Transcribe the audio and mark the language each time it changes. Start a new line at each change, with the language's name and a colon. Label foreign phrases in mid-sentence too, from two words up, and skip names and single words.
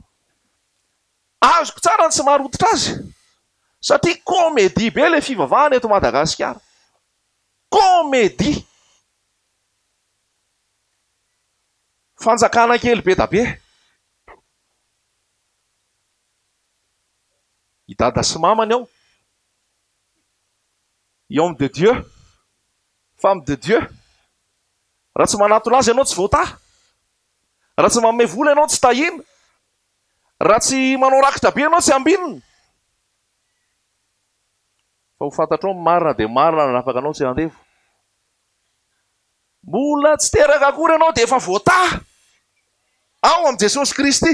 Malagasy: Azoko tsara ny tsy maharototra azy satria komédie be le fivavahana eto Madagasikara, komédie, fanjakana kely be da be. I dada sy mamany ao, i
French: homme de Dieu, femme de Dieu,
Malagasy: raha tsy manatona azy ianao tsy voata, raha tsy manome vola ianao tsy tahina, raha tsy manao rakitra be ianao tsy ambinina, fa ho fantatrao marina dia marina na afaka anao tsy handevo. Mbola tsy teraka akory ianao dia efa voata ao amin'ny Jesosy Kristy.